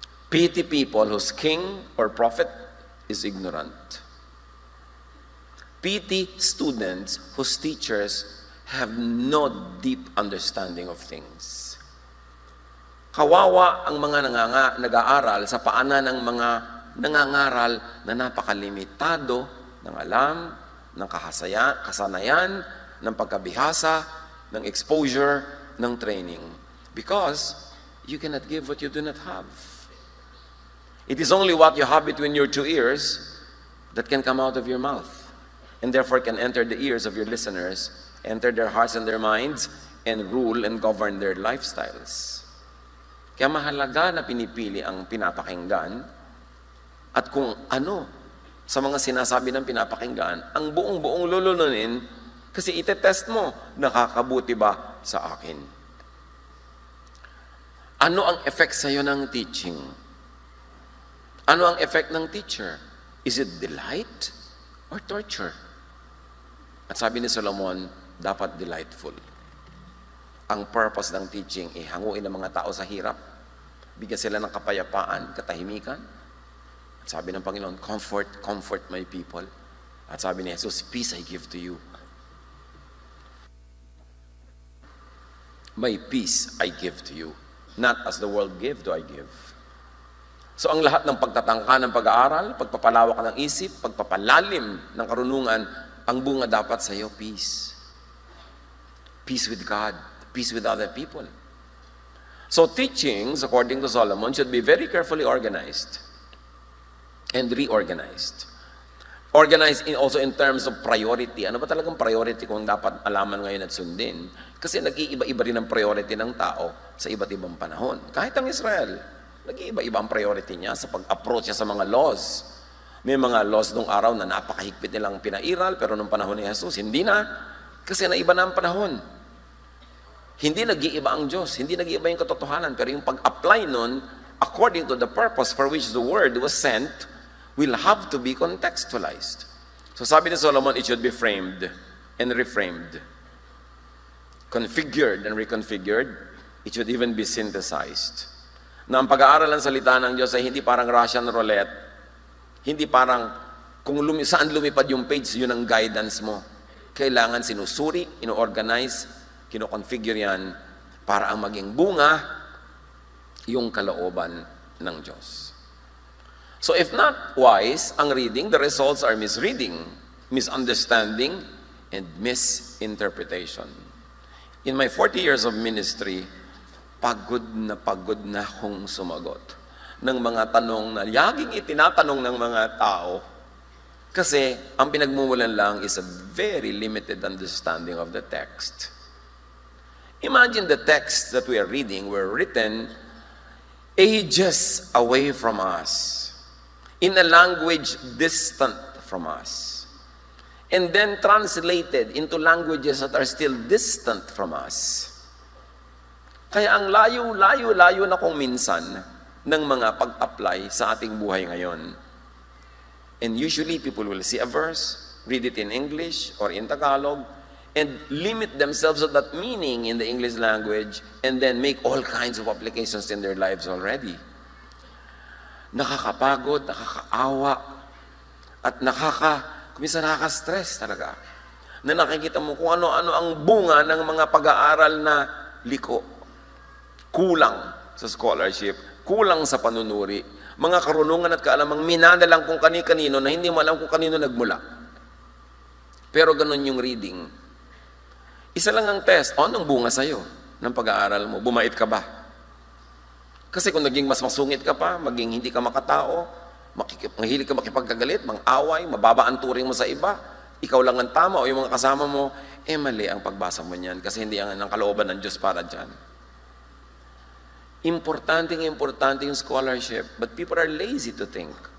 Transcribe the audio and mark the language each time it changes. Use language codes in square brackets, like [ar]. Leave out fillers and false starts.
[en] Pity people whose king or prophet is ignorant. Pity students whose teachers have no deep understanding of things. [tl] Kawawa ang mga nag-aaral sa paanan ng mga nangangaral na napakalimitado ng alam, ng kasanayan, ng pagkabihasa, ng exposure, ng training. [en] Because you cannot give what you do not have. It is only what you have between your two ears that can come out of your mouth. And therefore can enter the ears of your listeners, enter their hearts and their minds, and rule and govern their lifestyles. [tl] Kaya mahalaga na pinipili ang pinapakinggan at kung ano sa mga sinasabi ng pinapakinggan, ang buong-buong lulununin kasi itetest mo, nakakabuti ba sa akin? Ano ang effect sa'yo ng teaching? Ano ang effect ng teacher? [en] Is it delight or torture? [tl] At sabi ni Solomon, dapat [en] delightful. [tl] Ang purpose ng teaching ay hanguin ang mga tao sa hirap. Bigyan sila ng kapayapaan, katahimikan. At sabi ng Panginoon, [en] comfort my people. [tl] At sabi ni Jesus, [en] peace I give to you. My peace I give to you. Not as the world give, do I give. [tl] So ang lahat ng pagtatangka ng pag-aaral, pagpapalawak ng isip, pagpapalalim ng karunungan, ang bunga dapat sa iyo, peace. [en] Peace with God, peace with other people. So teachings, according to Solomon, should be very carefully organized and reorganized. Organized also in terms of priority. [tl] Ano ba talagang priority kung dapat alaman ngayon at sundin? Kasi nag-iiba-iba rin ang priority ng tao sa iba't ibang panahon. Kahit ang Israel, nag-iiba-iba ang priority niya sa pag-approach niya sa mga laws. May mga laws nung araw na napakahigpit nilang pinairal, pero nung panahon ni Jesus, hindi na. Kasi naiba na ang panahon. Hindi nag-iiba ang Diyos, hindi nag-iiba yung katotohanan, pero yung pag-apply nun, [en] according to the purpose for which the word was sent, will have to be contextualized. [tl] So sabi ni Solomon, [en] it should be framed and reframed. Configured and reconfigured. It should even be synthesized. [tl] Na ang pag-aaral ng salita ng Diyos ay hindi parang Russian roulette. Hindi parang kung saan lumipad yung page, yun ang guidance mo. Kailangan sinusuri, ino-organize, kino-configure yan para ang maging bunga yung kalooban ng Diyos. [en] So if not wise ang reading, the results are misreading, misunderstanding, and misinterpretation. In my 40 years of ministry, [tl] pagod na akong sumagot ng mga tanong na laging itinatanong ng mga tao kasi ang pinagmumulan lang is [en] a very limited understanding of the text. Imagine the texts that we are reading were written ages away from us, in a language distant from us, and then translated into languages that are still distant from us. [tl] Kaya ang layo na kung minsan ng mga pag-apply sa ating buhay ngayon. [en] And usually people will see a verse, read it in English or in Tagalog, and limit themselves to that meaning in the English language, and then make all kinds of applications in their lives already. [tl] Nakakapagod, nakakaawa, at minsan nakaka-stress talaga. Na nakikita mo kung ano-ano ang bunga ng mga pag-aaral na liko. Kulang sa scholarship, kulang sa panunuri, mga karunungan at kaalamang minanalang kung kani-kanino na hindi mo alam kung kanino nagmula. Pero ganun yung reading. Isa lang ang test, anong bunga sa'yo ng pag-aaral mo? Bumait ka ba? Kasi kung naging mas masungit ka pa, maging hindi ka makatao, mahilig ka makipagkagalit, mang-away, mababa ang turing mo sa iba, ikaw lang ang tama o yung mga kasama mo, mali ang pagbasa mo niyan kasi hindi ang kalooban ng Diyos para dyan. Importante yung scholarship, [en] but people are lazy to think.